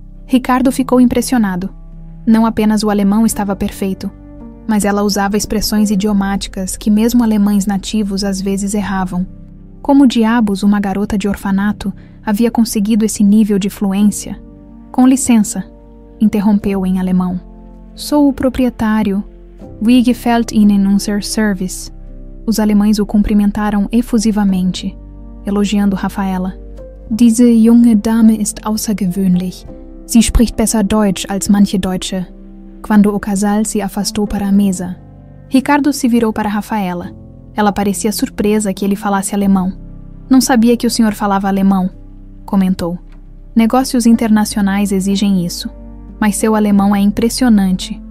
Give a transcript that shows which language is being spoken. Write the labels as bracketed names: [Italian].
[Portuguese] Ricardo ficou impressionado. Não apenas o alemão estava perfeito, mas ela usava expressões idiomáticas que mesmo alemães nativos às vezes erravam. Como diabos uma garota de orfanato havia conseguido esse nível de fluência? Com licença, interrompeu em alemão. Sou o proprietário. [German] Wie gefällt Ihnen unser Service? [Portuguese] Os alemães o cumprimentaram efusivamente, elogiando Rafaela. [German] Diese junge Dame ist außergewöhnlich. Sie spricht besser Deutsch als manche Deutsche. [Portuguese] Quando o casal se afastou para a mesa, Ricardo se virou para Rafaela. Ela parecia surpresa que ele falasse alemão. Não sabia que o senhor falava alemão, comentou. Negócios internacionais exigem isso, mas seu alemão é impressionante.